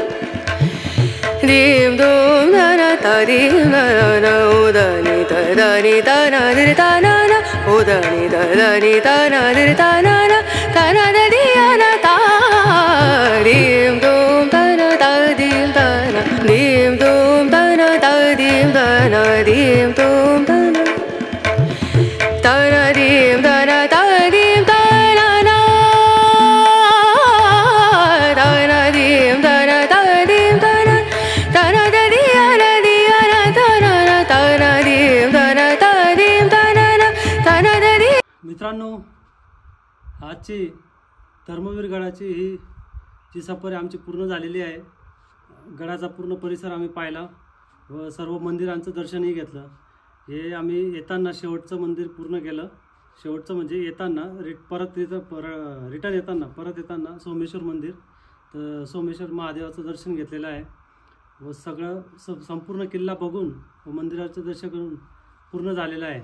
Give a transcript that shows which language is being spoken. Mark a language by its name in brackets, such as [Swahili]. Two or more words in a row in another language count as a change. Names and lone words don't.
[Marathi] दीम दूम दन दीम दन उदनी दनी दन दिरताना उदनी दनी दन दिरताना दन दियाना ता दीम दूम दन दीम दन दीम दूम दन दीम दन दीम दूम दन dana dim dana dim dana na dana dim dana dim dana dana diana diana dana dana dim dana dim dana dana di. मित्रांनो, आजची धर्मवीर गडाची ही जी सफर आहे आमची पूर्ण झालेली आहे. गडाचा पूर्ण परिसर आम्ही पाहिला व सर्व मंदिरांचं दर्शनही घेतलं. हे आम्ही येताना शेवटचं मंदिर पूर्ण केलं. शेवटचं म्हणजे येताना रिटर्न येताना सोमेश्वर मंदिर, तर सोमेश्वर महादेवाचं दर्शन घेतलेलं आहे व सगळं संपूर्ण किल्ला बघून व मंदिराचं दर्शन करून पूर्ण झालेलं आहे.